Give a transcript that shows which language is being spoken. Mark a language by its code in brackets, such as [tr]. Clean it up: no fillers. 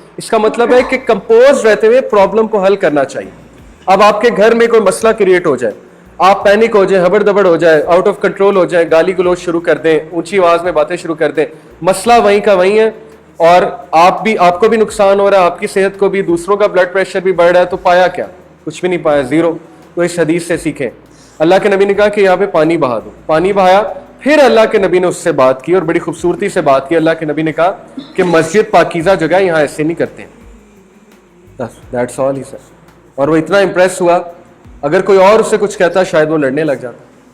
[ur] اس کا مطلب ہے کہ کمپوز رہتے ہوئے پرابلم کو حل کرنا چاہیے. اب آپ کے گھر میں کوئی مسئلہ کریٹ ہو جائے، آپ پینک ہو جائیں، ہبڑ دبڑ ہو جائے، آؤٹ آف کنٹرول ہو جائیں، گالی گلوچ شروع کر دیں، اونچی آواز میں باتیں شروع کر دیں، مسئلہ وہیں کا وہیں ہے اور آپ کو بھی نقصان ہو رہا ہے، آپ کی صحت کو بھی، دوسروں کا بلڈ پریشر بھی بڑھ رہا ہے. تو پایا کیا؟ کچھ بھی نہیں پایا، زیرو. تو اس حدیث سے سیکھیں. اللہ کے نبی نے کہا کہ یہاں پہ پانی بہا دو. پانی بہایا. پھر اللہ کے نبی نے اس سے بات کی اور بڑی خوبصورتی سے بات کی. اللہ کے نبی نے کہا کہ مسجد پاکیزہ جگہ، یہاں ایسے نہیں کرتے ہیں. [en] That's all he said. [ur] اور وہ اتنا امپریس ہوا، اگر کوئی اور اس سے کچھ کہتا شاید وہ لڑنے لگ جاتا.